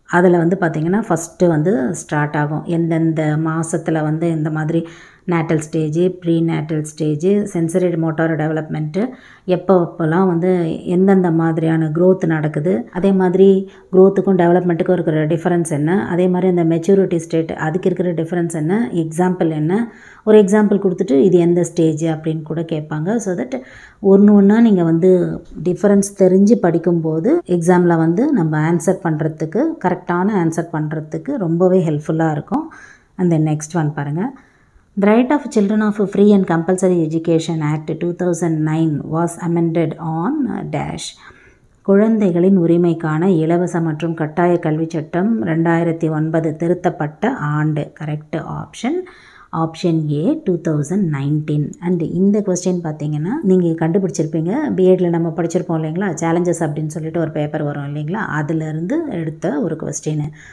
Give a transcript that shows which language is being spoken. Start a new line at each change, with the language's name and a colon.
Tamil: அதில் வந்து பார்த்திங்கன்னா ஃபஸ்ட்டு வந்து ஸ்டார்ட் ஆகும் எந்தெந்த மாதத்தில் வந்து இந்த மாதிரி natal stage, pre natal stage, sensory motor development, எப்போலாம் வந்து எந்தெந்த மாதிரியான க்ரோத் நடக்குது, அதே மாதிரி க்ரோத்துக்கும் டெவலப்மெண்ட்டுக்கும் இருக்கிற டிஃப்ரென்ஸ் என்ன, அதே மாதிரி அந்த மெச்சூரிட்டி ஸ்டேட் அதுக்கு இருக்கிற டிஃப்ரென்ஸ் என்ன, எக்ஸாம்பிள் என்ன, ஒரு எக்ஸாம்பிள் கொடுத்துட்டு இது எந்த ஸ்டேஜ் அப்படின்னு கூட கேட்பாங்க. ஸோ தட் ஒன்றா நீங்கள் வந்து டிஃப்ரென்ஸ் தெரிஞ்சு படிக்கும்போது எக்ஸாமில் வந்து நம்ம ஆன்சர் பண்ணுறதுக்கு, கரெக்டான ஆன்சர் பண்ணுறதுக்கு ரொம்பவே ஹெல்ப்ஃபுல்லாக இருக்கும். அந்த நெக்ஸ்ட் ஒன் பாருங்கள்.
English: The Right of Children of Free and Compulsory Education Act 2009 was amended on dash.
Tamil: குழந்தைகளின் உரிமைக்கான இலவச மற்றும் கட்டாய கல்வி சட்டம் 2009 திருத்தப்பட்ட ஆண்டு. Correct option option A 2019. And இந்த கொஸ்டின் பார்த்தீங்கன்னா நீங்கள் கண்டுபிடிச்சிருப்பீங்க, பிஎட்டில் நம்ம படிச்சிருப்போம் இல்லைங்களா, சேலஞ்சஸ் அப்படின்னு சொல்லிட்டு ஒரு பேப்பர் வரும் இல்லைங்களா, அதிலிருந்து எடுத்த ஒரு கொஸ்டின்.